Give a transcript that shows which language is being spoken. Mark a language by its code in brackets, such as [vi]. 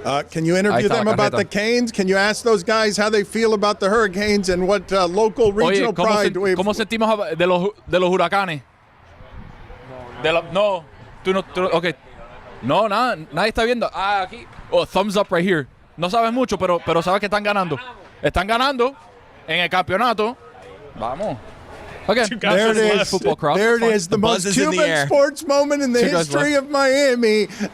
[en] Can you interview them about the Canes? Can you ask those guys how they feel about the Hurricanes and what local regional pride? [es] ¿Cómo sentimos de los huracanes? No, tú no, okay. No, nada, nadie está viendo. Ah, aquí. Oh, [en] thumbs up right here. [es] No sabes mucho, pero sabes que están ganando. Están ganando en el campeonato. Vamos. Okay. [en] There it is. Football cross. There it is. The most Cuban sports moment in the history of Miami.